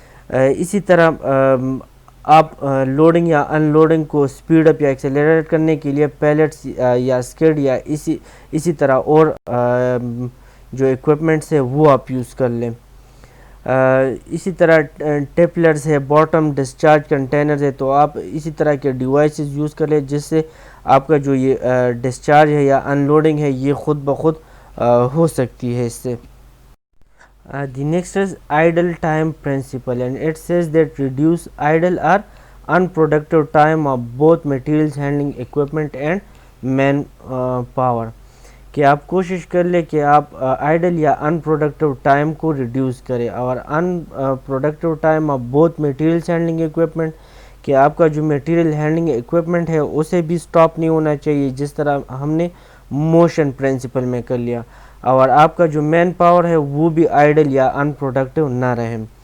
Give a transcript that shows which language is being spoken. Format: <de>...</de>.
<ur>اسی طرح آپ لوڈنگ یا ان لوڈنگ کو سپیڈ اپ یا ایکسیلریٹ کرنے کے لیے پیلٹس یا سکیڈ یا اسی طرح اور جو اکوپمنٹس ہے وہ آپ یوز کر لیں. اسی طرح ٹیپلرز ہے، باٹم ڈسچارج کنٹینرز ہے، تو آپ اسی طرح کے ڈیوائسز یوز کر لیں جس سے آپ کا جو یہ ڈسچارج ہے یا ان لوڈنگ ہے یہ خود بخود ہو سکتی ہے اس سے.</ur> <en>The next is idle time principle, and it says that reduce idle or unproductive time of both materials handling equipment and man power.</en> <ur>کہ آپ کوشش کر لیں کہ آپ آئیڈل یا</ur> <en>unproductive time کو reduce کریں، اور unproductive time of both materials handling equipment,</en> <ur>کہ آپ کا جو میٹیریل ہینڈلنگ اکوپمنٹ ہے اسے بھی سٹاپ نہیں ہونا چاہیے جس طرح ہم نے موشن پرنسپل میں کر لیا، اور آپ کا جو مین پاور ہے وہ بھی آئیڈل یا ان پروڈکٹیو نہ رہے.</ur>